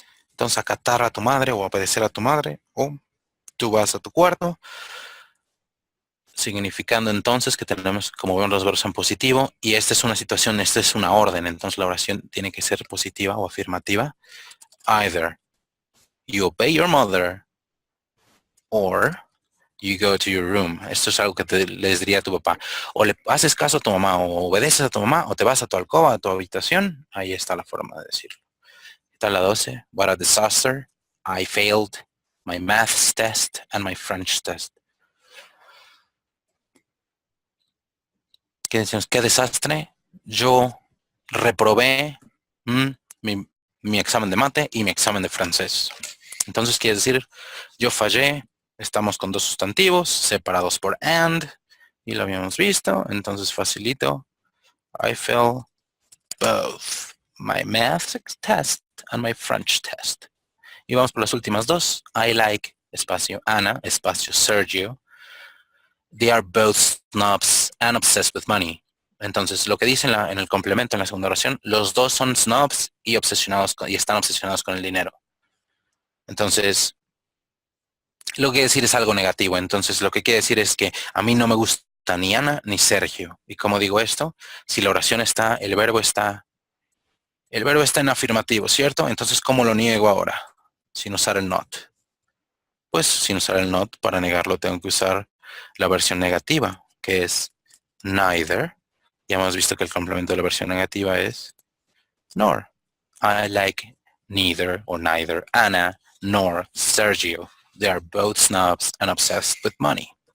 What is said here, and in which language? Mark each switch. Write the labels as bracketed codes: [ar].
[es] Entonces acatar a tu madre o obedecer a tu madre, o tú vas a tu cuarto, significando entonces que tenemos, como ven, los verbos en positivo, y esta es una situación, esta es una orden, entonces la oración tiene que ser positiva o afirmativa. [en] Either you obey your mother or you go to your room. [es] Esto es algo que les diría a tu papá. O le haces caso a tu mamá, o obedeces a tu mamá, o te vas a tu alcoba, a tu habitación. Ahí está la forma de decirlo. Está la 12. [en] What a disaster. I failed my maths test and my French test. [es] ¿Qué decimos? ¿Qué desastre? Yo reprobé mi examen de mate y mi examen de francés. Entonces quiere decir, yo fallé, estamos con dos sustantivos separados por and, y lo habíamos visto, entonces facilito. [en] I failed both my math test and my French test. [es] Y vamos por las últimas dos. [en] I like, espacio Ana, espacio Sergio. They are both snobs and obsessed with money. [es] Entonces, lo que dice en el complemento, en la segunda oración, los dos son snobs y están obsesionados con el dinero. Entonces, lo que quiere decir es algo negativo. Entonces, lo que quiere decir es que a mí no me gusta pregunta ni Ana ni Sergio. ¿Y cómo digo esto? Si la oración está, el verbo está en afirmativo, ¿cierto? Entonces, ¿cómo lo niego ahora? Sin usar el not. Pues sin usar el not, para negarlo tengo que usar la versión negativa, que es neither. Ya hemos visto que el complemento de la versión negativa es nor. [en] I like neither or neither Anna nor Sergio. They are both snobs and obsessed with money.